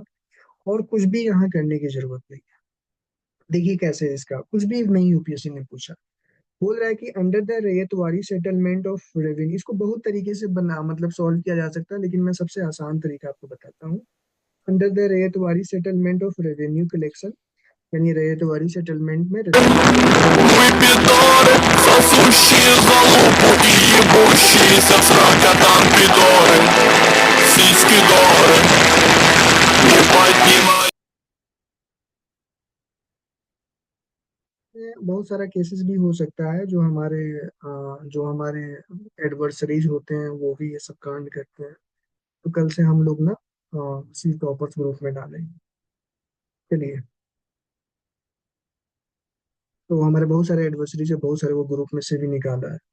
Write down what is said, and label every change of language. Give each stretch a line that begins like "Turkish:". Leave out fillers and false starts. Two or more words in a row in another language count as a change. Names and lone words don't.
Hindi: और कुछ भी यहाँ करने की जरूरत नहीं है। देखिए कैसे है, इसका कुछ भी नहीं यूपीएससी ने पूछा। बोल रहा है कि
English: under the Raiyatwari settlement of revenue,
Hindi: इसको बहुत तरीके से बना मतलब सॉल्व किया जा सकता है, लेकिन मैं सबसे आसान तरीका आपको बताता हूँ।
English: under the Raiyatwari settlement of revenue collection,
Hindi: यानी
English: Raiyatwari settlement
Hindi: में
Russian: Сосущие залупу и ебущиеся с ракотом пидоры, сиськи горы, не поднимай.
Hindi: बहुत सारा केसेस भी हो सकता है, जो हमारे एडवर्सरीज होते हैं वो भी ये सब कांड करते हैं। तो कल से हम लोग ना सी टॉपर्स ग्रुप में डालेंगे। चलिए, तो हमारे बहुत सारे एडवर्सरीज है, बहुत सारे वो ग्रुप में से भी निकाला है।